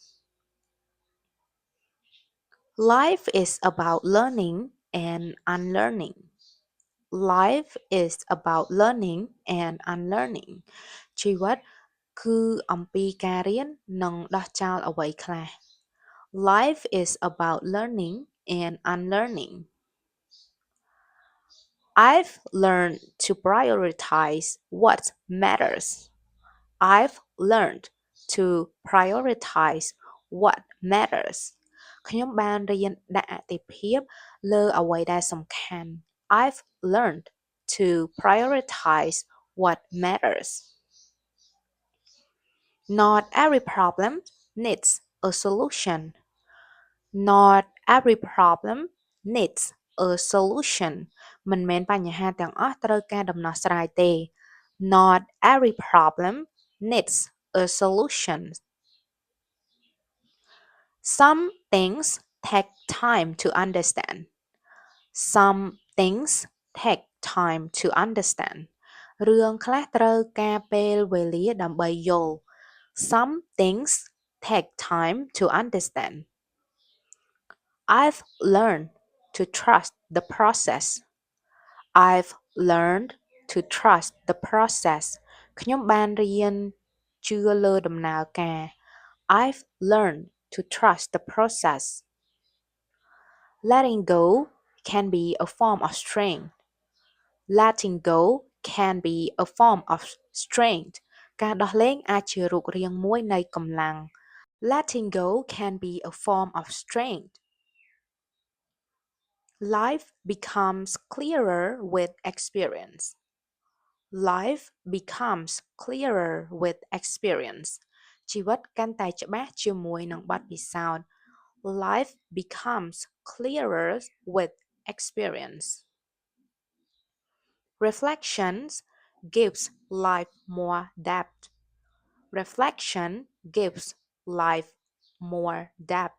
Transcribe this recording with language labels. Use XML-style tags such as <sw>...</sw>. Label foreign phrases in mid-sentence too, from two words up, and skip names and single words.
<en>Life is about learning and unlearning. Life is about learning and unlearning.</en> <km>ជីវិតគឺអំពីការរៀននិងដោះចោលអ្វីខ្លះ</km> <en>Life is about learning and unlearning. I've learned to prioritize what matters. I've learned to prioritize what matters.</en> <km>ខ្ញុំបានរៀនដាក់អាទិភាពលើអ្វីដែលសំខាន់</km> <en>I've learned to prioritize what matters. Not every problem needs a solution. Not every problem needs a solution</en> <km>មិនមែនបញ្ហាទាំងអស់ត្រូវការដំណោះស្រាយទេ</km> <en>Not every problem needs a solution. Some things take time to understand. Some things take time to understand.</en> <km>រឿងខ្លះត្រូវការពេលវេលាដើម្បីយល់</km> <en>Some things take time to understand. I've learned to trust the process. I've learned to trust the process.</en> <km>ខ្ញុំបានរៀនជឿលើដំណើរការ</km> <en>I've learned to trust the process. Letting go can be a form of strength. Letting go can be a form of strength.</en> <km>ការដោះលែងអាចជារូបរាងមួយនៃកម្លាំង</km> <en>Letting go can be a form of strength. Life becomes clearer with experience. Life becomes clearer with experience.</en> <km>ជីវិតកាន់តែច្បាស់ជាមួយនឹងបទពិសោធន៍</km> <en>Life becomes clearer with experience. Reflections gives life more depth. Reflection gives life more depth.</en>